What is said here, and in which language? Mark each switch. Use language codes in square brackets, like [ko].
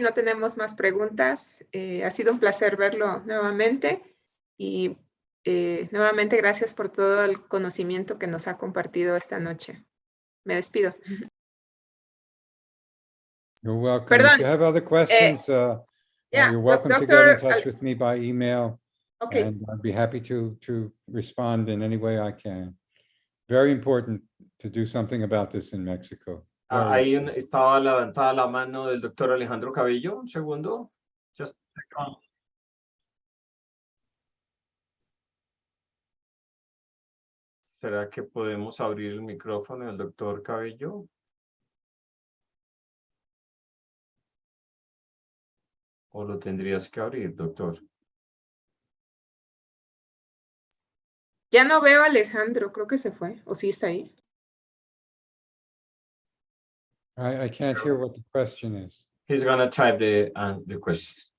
[es] No tenemos más preguntas. Ha sido un placer verlo nuevamente y nuevamente gracias por todo el conocimiento que nos ha compartido esta noche. Me despido. [en] You're welcome. [es] Perdón, [en] if you have other questions, you're welcome to get in touch with me by email. Okay. And I'd be happy to respond in any way I can. Very important to do something about this in Mexico. [es] Ahí estaba levantada la mano del doctor Alejandro Cabello. Un segundo. [en] Just a second. [es] ¿Será que podemos abrir el micrófono del doctor Cabello? ¿O lo tendrías que abrir, doctor? Ya no veo a Alejandro, creo que se fue. ¿O sí está ahí? [en] I can't hear what the question is. He's going to type the question.